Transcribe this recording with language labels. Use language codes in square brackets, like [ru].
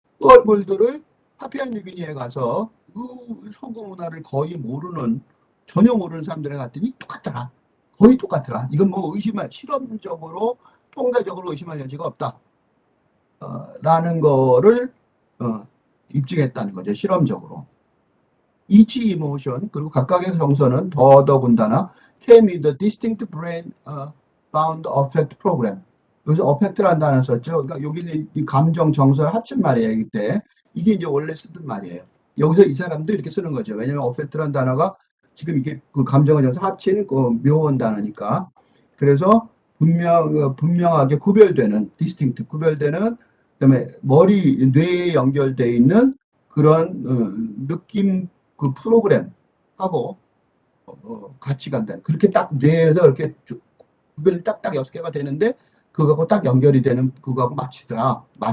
[ko] 그 얼굴들을 파피아 뉴기니에 가서 그 서구 문화를 거의 모르는, 전혀 모르는 사람들에 갔더니 똑같더라. 거의 똑같더라. 이건 뭐 실험적으로 통계적으로 의심할 여지가 없다. 라는 거를 입증했다는 거죠. 실험적으로. [en] Each emotion, [ko] 그리고 각각의 정서는 더더군다나 [en] came with a distinct brain bound affect program. [ko] 여기서 affect라는 단어 썼죠. 그러니까 여기는 이 감정, 정서를 합친 말이에요. 이때 이게 이제 원래 쓰던 말이에요. 여기서 이 사람도 이렇게 쓰는 거죠. 왜냐하면 affect라는 단어가 지금 이게 그 감정과 정서 합친 그 묘한 단어니까. 그래서 분명하게 구별되는, distinct, 구별되는, 그다음에 머리, 뇌에 연결되어 있는 그런 느낌, 그 프로그램하고 같이 간다는, 그렇게 딱 뇌에서 이렇게 구별이 딱딱 6개가 되는데 그거하고 딱 연결이 되는, 그거하고 맞더라.